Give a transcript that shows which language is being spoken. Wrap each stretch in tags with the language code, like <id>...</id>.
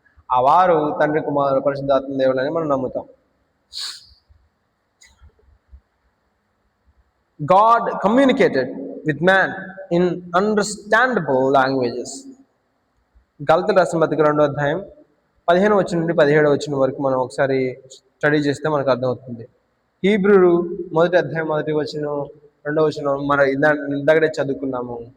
<te>ఆ వారు తండ్రి, కుమారుడు, పరిశుద్ధాత్మ దేవులని మనం నమ్ముతాం.</te> <en>God communicated with man in understandable languages.</en> <te>గలతీయులకు రాసిన పత్రిక 2వ అధ్యాయం 15వ వచనం నుండి 17వ వచనం వరకు మనం ఒకసారి స్టడీ చేస్తే మనకు అర్థమవుతుంది. హీబ్రూ 1వ అధ్యాయం 1వ వచనం 2వ వచనం మనం ఇందాకడే చదువుకున్నాము.</te>